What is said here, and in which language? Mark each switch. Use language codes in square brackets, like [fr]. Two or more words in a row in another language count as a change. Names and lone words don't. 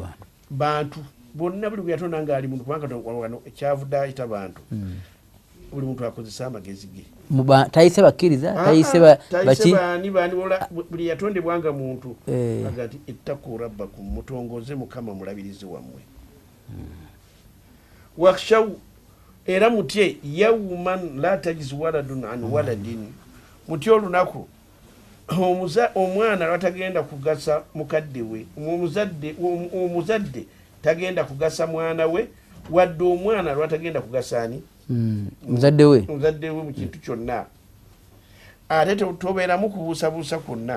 [lg] bantu bonna buli gwe yatonda ng'ali muntu, kubanga wano ekyavudde ayita bantu, buli muntu akozesa amagezi ge. Tayise bakkiriza, tayise baki bani buli yatondebwanga muntu aga nti [ar] اتقوا ربكم, [lg] mutongoze Mukama mulabirizi wammwe. [ar] Wakhshaw, [lg] era mutye [ar] يوما لا يجزي ولد عن ولد, [lg] mutye olunaku omwana lwatagenda kugasa mukadde we, omuzadde tagenda kugasa mwana we, wadde omwana lwatagenda kugasa ani muzadde we mu kintu kyonna. Ate tobeeramu kubuusabuusa kwonna.